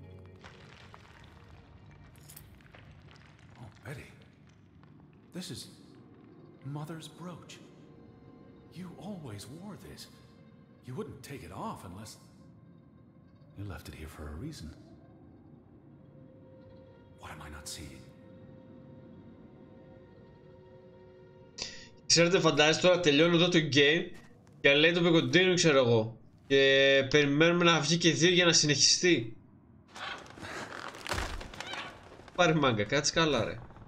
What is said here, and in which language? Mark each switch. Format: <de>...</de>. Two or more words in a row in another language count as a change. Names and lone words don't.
<en>Oh, Betty, this is Mother's brooch. You always wore this. You wouldn't take it off unless... You left it here for a reason. What am I not seeing?</en> <el>Ξέρετε, φαντάζεστε τώρα τελειώνω εδώ το game και λέει το continue, ξέρω εγώ. Και περιμένουμε να βγει και 2 για να συνεχιστεί. Πάρε μάγκα, κάτσε καλά ρε.</el>